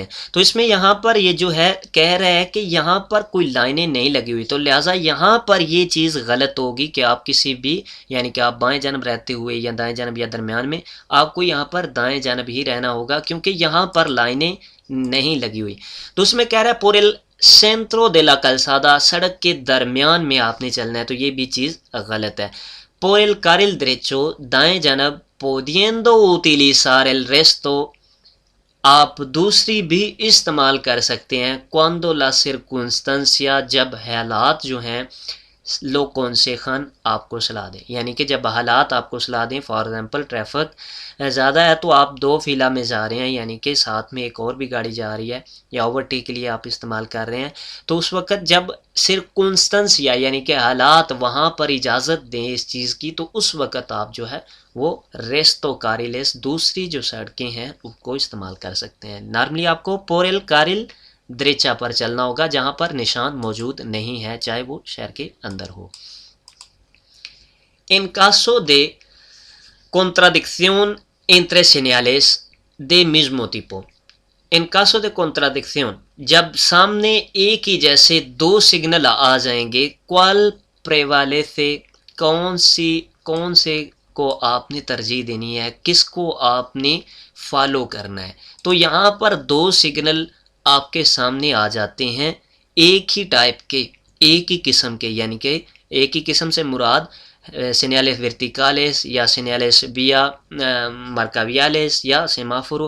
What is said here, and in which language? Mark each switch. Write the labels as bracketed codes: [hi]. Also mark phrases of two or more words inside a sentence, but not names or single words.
[ur] تو اس میں یہاں پر یہ جو ہے کہہ رہا ہے کہ یہاں پر کوئی لائنیں نہیں لگی ہوئی, تو لہٰذا یہاں پر یہ چیز غلط ہوگی کہ آپ کسی بھی, یعنی کہ آپ بائیں جانب رہتے ہوئے یا دائیں جانب یا درمیان میں, آپ کو یہاں پر دائیں جانب ہی رہنا ہوگا کیونکہ یہاں پر لائنیں نہیں لگی ہوئی. تو اس میں کہہ رہا ہے [es] por el centro de la calzada, [ur] سڑک کے درمیان میں آپ نے چلنا ہے, تو یہ بھی چیز غلط ہے. [es] por el carril derecho, [ur] دائیں جانب, [es] pudiendo utilizar el resto, [ur] آپ دوسری بھی استعمال کر سکتے ہیں, [es] cuando la circunstancia, [ur] جب حالات جو ہیں [es] lo aconsejen [ur] آپ کو صلاح دیں, یعنی کہ جب حالات آپ کو صلاح دیں. [en] for example [ur] ٹریفک زیادہ ہے تو آپ دو فیلا میں جا رہے ہیں, یعنی کہ ساتھ میں ایک اور بھی گاڑی جا رہی ہے, یا اوورٹیک کے لیے آپ استعمال کر رہے ہیں, تو اس وقت جب سرکمسٹنس یعنی کہ حالات وہاں پر اجازت دیں اس چیز کی, تو اس وقت آپ جو ہے وہ [es] resto carriles, [ur] دوسری جو سڑکیں ہیں ان کو استعمال کر سکتے ہیں. نارملی آپ کو [es] por el carril derecho [ur] پر چلنا ہوگا جہاں پر نشان موجود نہیں ہے, چاہے وہ شہر کے اندر ہو. [es] En caso de contradicción entre señales de mismo tipo, en caso de contradicción, [ur] جب سامنے ایک ہی جیسے دو سگنل آ جائیں گے, [es] cuál prevalece, [ur] کون سے کو آپ نے ترجیح دینی ہے, کس کو آپ نے فالو کرنا ہے. تو یہاں پر دو سگنل آپ کے سامنے آ جاتے ہیں ایک ہی ٹائپ کے, ایک ہی قسم کے, یعنی کہ ایک ہی قسم سے مراد [es] señales verticales [ur] یا [es] señales vía marcas viales [ur] یا سیمافورو.